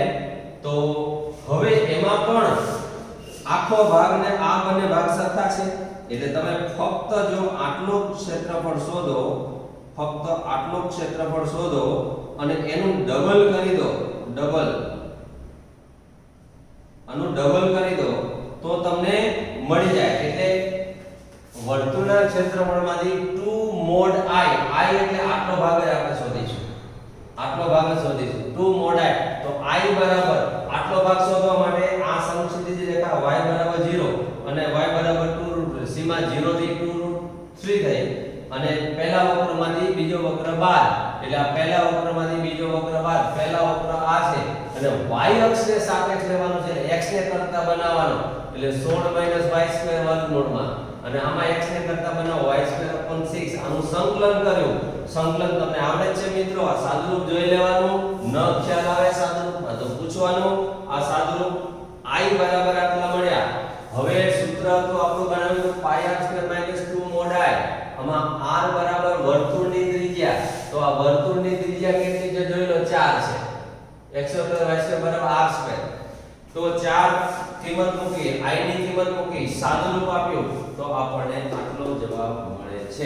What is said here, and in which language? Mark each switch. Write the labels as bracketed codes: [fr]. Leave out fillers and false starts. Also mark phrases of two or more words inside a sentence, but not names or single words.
[gu] તો હવે એમાં પણ આખો ભાગને આ બંને ભાગ સરખા છે એટલે તમે ફક્ત જો આટલું ક્ષેત્રફળ શોધો, ફક્ત આટલું ક્ષેત્રફળ શોધો અને એનું ડબલ કરી દો, ડબલ આનું ડબલ કરી દો તો તમને મળી જાય. એટલે વર્તુળના ક્ષેત્રફળમાંથી 2 mod i, i એટલે આટલો ભાગ જ આપણે શોધીશું, આટલો ભાગ જ શોધીશું 2 mod i. તો i બરાબર આટલો ભાગ શોધવા માટે આ સમક્ષિતિજ રેખા y બરાબર 0 અને y બરાબર 2√3, સીમા 0 થી 2√3 થઈ અને પહેલા વક્રમાંથી બીજો વક્ર બાદ, એટલે આ પહેલા વક્રમાંથી બીજો વક્ર બાદ, પહેલા વક્ર આ છે અને y અક્ષને સાપેક્ષ લેવાનો છે, x ને કરતા બનાવવાનો એટલે 16 - y² વર્ગમૂળમાં અને આમાં x ને કરતા બનાવો y²/6. આનું સંકલન કર્યું. સંકલન તમને આવડે જ છે મિત્રો. આ સાદુરૂપ જોઈ લેવાનું, ન ખ્યાલ આવે સાદુરૂપમાં તો પૂછવાનું. આ સાદુરૂપ i બરાબર આટલા મળ્યા. હવે સૂત્ર તો આપણું બનાવ્યું તો પાઈ r² - 2 mod i. આમાં r બરાબર વર્તુળની ત્રિજ્યા, તો આ વર્તુળની ત્રિજ્યા કેટલી છે જોઈ લો, 4 છે. x² y² બરાબર r². તો 4 કિંમત મૂકી, i ની કિંમત મૂકી, સાદુરૂપ આપ્યું તો આપણને આટલો જવાબ મળે છે.